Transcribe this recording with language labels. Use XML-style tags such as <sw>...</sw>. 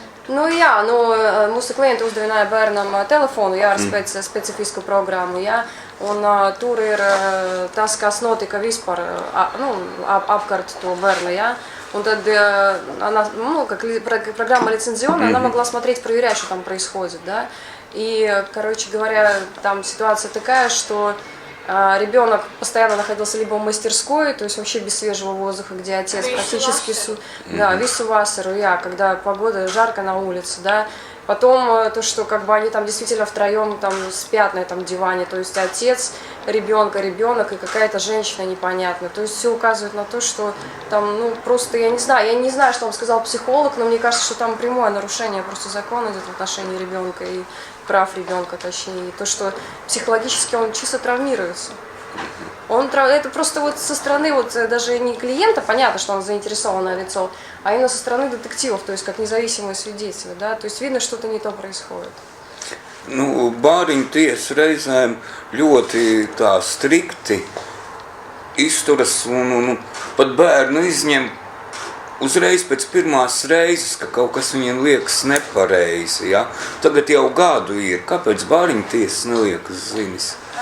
<lv>Mūsu klienti uzdevināja bērnam telefonu, jā, ar specifisku programmu, jā, un tur ir tas, kas notika vispār, apkārt to bērnu, jā. Un tad</lv> <ru>она, как программа лицензионная, она могла смотреть, проверять, что там происходит, да. И, короче говоря, там ситуация такая, что ребенок постоянно находился либо в мастерской, то есть вообще без свежего воздуха, где отец практически</ru> <lv>visu vasaru,</lv> <ru>когда погода жарко на улице, да. Потом то, что как бы они там действительно втроем там спят на этом диване, то есть отец, ребенок и какая-то женщина непонятная. То есть все указывает на то, что там, просто я не знаю, что вам сказал психолог, но мне кажется, что там прямое нарушение просто закона идет в отношении ребенка и прав ребенка, точнее, и то, что психологически он чисто травмируется. Это просто вот со стороны вот даже не клиента, понятно, что он заинтересованное лицо, а именно со стороны детективов, то есть как независимые свидетели, да, то есть видно, что-то не то происходит.</ru> <lv>Bāriņu tiesa reizēm ļoti tā strikti izturas un pat bērnu izņem uzreiz pēc pirmās reizes, ka kaut kas viņiem liekas nepareizi, ja? Tagad jau gadu ir, kāpēc bāriņu tiesas neliekas zinis?</lv>